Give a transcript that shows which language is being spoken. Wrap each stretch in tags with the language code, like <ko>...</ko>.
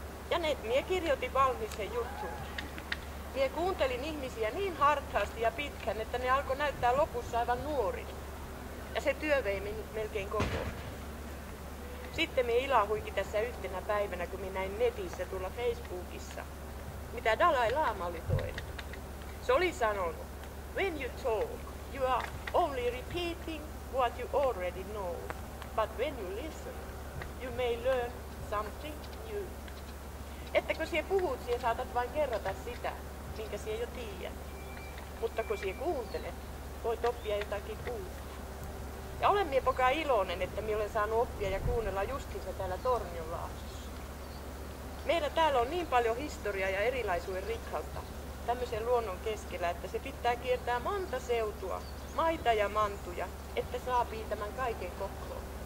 <fi>Ja ne mie kirjoitin valmisen juttuun. Mie kuuntelin ihmisiä niin hartaasti ja pitkän, että ne alkoi näyttää lopussa aivan nuorilta. Ja se työ vei minut melkein koko. Sitten mie ilahuikin tässä yhtenä päivänä, kun minä näin netissä tuolla Facebookissa, mitä Dalai Lama oli toinen. Se oli sanonut,</fi> <en>when you talk, you are only repeating what you already know. But when you listen, you may learn something new.</en> <fi>Että kun sie puhut, sie saatat vain kerrata sitä, minkä sie jo tiedät. Mutta kun sie kuuntelet, voit oppia jotakin uutta. Ja olen mie poka iloinen, että mie olen saanut oppia ja kuunnella justiinsa täällä Tornionlaaksossa. Meillä täällä on niin paljon historiaa ja erilaisuuden rikkautta tämmöisen luonnon keskellä, että se pitää kiertää monta seutua, maita ja mantuja, että saapii tämän kaiken kokoon.</fi>